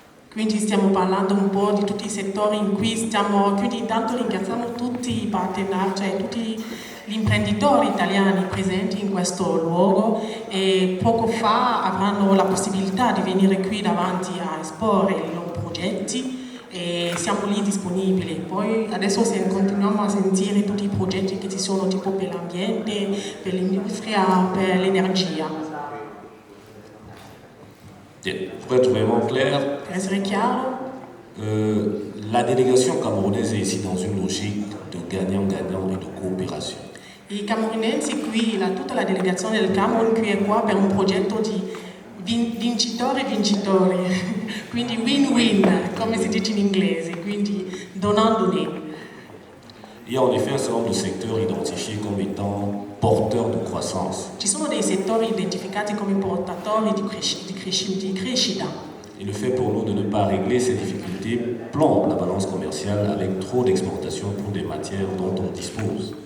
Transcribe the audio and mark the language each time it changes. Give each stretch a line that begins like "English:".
Italian: Quindi stiamo parlando un po' di tutti i settori in cui stiamo, quindi intanto ringraziamo tutti i partner, cioè tutti gli imprenditori italiani presenti in questo luogo e poco fa avranno la possibilità di venire qui davanti a esporre i loro progetti e siamo lì disponibili. Poi adesso continuiamo a sentire tutti i progetti che ci sono tipo per l'ambiente, per l'industria, per l'energia.
French: Pour être vraiment clair,
Italian: Per essere chiaro,
French: la délégation camerounaise est ici dans une logique de gagnant-gagnant et de coopération.
Italian: i camerunensi qui, tutta la delegazione del Camerun qui è qua per un progetto di vincitori, quindi win-win, come si dice in inglese, quindi donandone.
French: Il y a en effet un certain nombre de secteurs identifiés comme étant porteurs de croissance.
Italian: Ci sono dei settori identificati come portatori di crescita.
French: Et le fait pour nous de ne pas régler ces difficultés plombe la balance commerciale avec trop d'exportations pour des matières dont on dispose.